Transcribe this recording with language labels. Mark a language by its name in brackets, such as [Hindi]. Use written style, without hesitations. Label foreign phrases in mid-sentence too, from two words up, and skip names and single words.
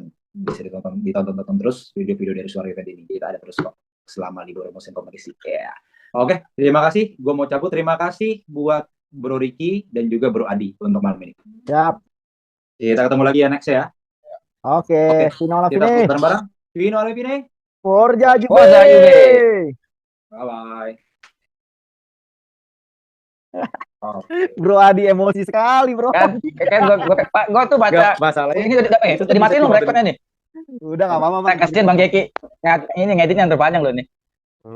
[Indonesian] Bisa ditonton terus video-video dari Suara Juventus ini. Kita ada terus kok selama libur musim kompetisi. Yeah. Oke, terima kasih. Gue mau cabut. Terima kasih buat Bro Ricky dan juga Bro Adi untuk malam ini. Siap. Kita ketemu lagi ya next ya. Oke, [Italian] Fino alla [Indonesian] Kita [Italian] fine. [Indonesian] bareng-bareng. [Italian] Fino alla fine. [Indonesian] Forza Juve. Forza Juve. Bye-bye. Bro Adi emosi sekali, Bro. Kan gue tuh baca Gak masalahnya. ini udah matiin lo rekodnya nih. Udah enggak apa-apa, Mas. Kasian Bang Keki. Ini ngeditnya yang terpanjang loh nih.